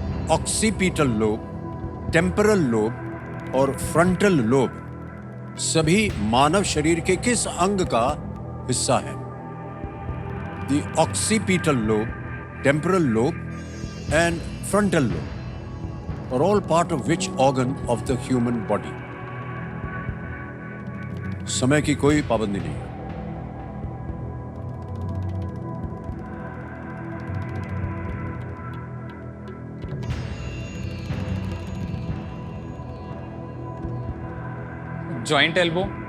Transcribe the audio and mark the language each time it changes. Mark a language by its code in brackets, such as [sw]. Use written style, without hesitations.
[hi] Occipital lobe, temporal lobe और frontal lobe सभी मानव शरीर के किस अंग का हिस्सा है? [en] The occipital lobe, temporal lobe and frontal lobe are all part of which organ of the human body? [hi] समय की कोई पाबंदी नहीं है। [en] Joint elbow.